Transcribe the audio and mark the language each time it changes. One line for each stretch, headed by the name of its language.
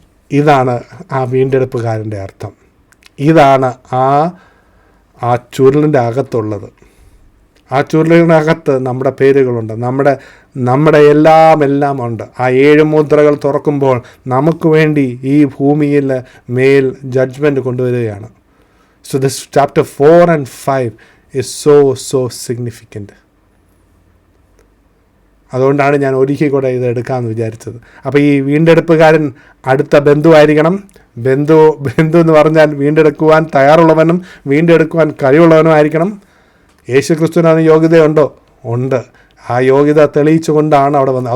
Malayalam: ഇതാണ് ആ വീണ്ടെടുപ്പുകാരൻ്റെ അർത്ഥം. ഇതാണ് ആ ചുരുളിൻ്റെ അകത്തുള്ളത്. ആ ചുരുളിനകത്ത് നമ്മുടെ പേരുകളുണ്ട്, നമ്മുടെ എല്ലാം ഉണ്ട്. ആ 7 മുദ്രകൾ തുറക്കുമ്പോൾ നമുക്ക് വേണ്ടി ഈ ഭൂമിയിൽ മേൽ ജഡ്ജ്മെൻറ്റ് കൊണ്ടുവരികയാണ്.
English: So this chapter 4 and 5 is so significant.
Malayalam: അതുകൊണ്ടാണ് ഞാൻ ഒരിക്കൽ കൂടെ ഇത് എടുക്കാമെന്ന് വിചാരിച്ചത്. അപ്പോൾ ഈ വീണ്ടെടുപ്പുകാരൻ അടുത്ത ബന്ധുവായിരിക്കണം. ബന്ധു എന്ന് പറഞ്ഞാൽ വീണ്ടെടുക്കുവാൻ തയ്യാറുള്ളവനും വീണ്ടെടുക്കുവാൻ കഴിവുള്ളവനും ആയിരിക്കണം. യേശു ക്രിസ്തുവിന് യോഗ്യതയുണ്ടോ? ഉണ്ട്. ആ യോഗ്യത തെളിയിച്ചുകൊണ്ടാണ് അവിടെ വന്നത്.